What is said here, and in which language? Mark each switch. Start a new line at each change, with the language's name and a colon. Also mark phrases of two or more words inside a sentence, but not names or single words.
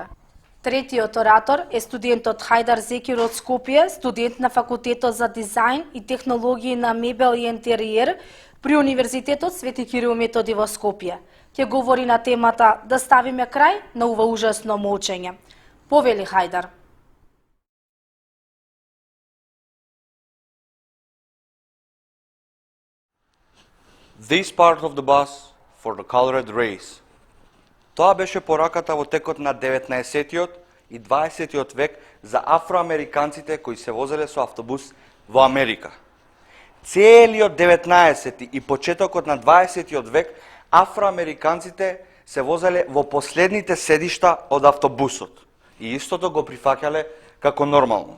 Macedonian: Третиот оратор е студентот Хајдар Зекир од Скопје, студент на Факултетот за дизајн и технологии на мебел и интериер при Универзитетот Свети Кирил Методи во Скопје. Ќе говори на темата да ставиме крај на ова ужасно молчење. Повели Хајдар.
English: This part of the bus for the colored race.
Macedonian: Тоа беше пораката во текот на 19-тиот и 20-тиот век за афроамериканците кои се возеле со автобус во Америка. Целиот 19-ти и почетокот на 20-тиот век афроамериканците се возеле во последните седишта од автобусот и истото го прифаќале како нормално.